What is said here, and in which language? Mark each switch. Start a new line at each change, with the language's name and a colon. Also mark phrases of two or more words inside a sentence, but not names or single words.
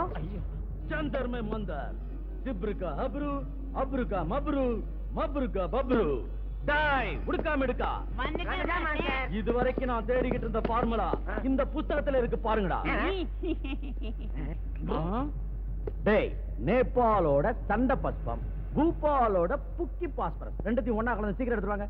Tamil: चंदर में मंदर, जिब्र का हब्रू, अब्रू का मब्रू, मब्रू का बब्रू. டாய் உடுக்கா மிடுக்கா. இதுவரைக்கும் நான் தேடிக்கிட்டு இருந்த ஃபார்முலா இந்த புத்தகத்துல இருக்கு பாருங்கடா. டேய், நேபாளோட சண்ட பஸ்பம், பூபாலோட புக்கி பாஸ்பரஸ் ரெண்டுத்தையும் ஒண்ணா கலந்து சீக்கிரம் எடுத்துவாங்க.